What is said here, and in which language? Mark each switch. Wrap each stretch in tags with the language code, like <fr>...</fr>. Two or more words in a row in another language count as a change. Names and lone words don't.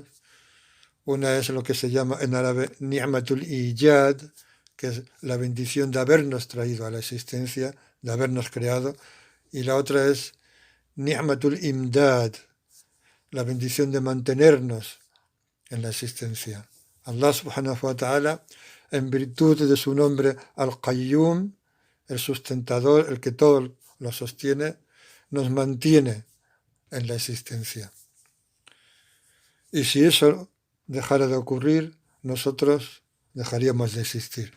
<es>Una es lo que se llama en árabe</es> <ar>نعمة الإيجاد,</ar> <es>que es la bendición de habernos traído a la existencia, de habernos creado, y la otra es</es> <ar>نعمة الإمداد,</ar> <es>la bendición de mantenernos en la existencia.</es> <ar>الله سبحانه وتعالى,</ar> <es>en virtud de su nombre Al-Qayyum, el sustentador, el que todo lo sostiene, nos mantiene en la existencia. Y si eso dejara de ocurrir, nosotros dejaríamos de existir.</es>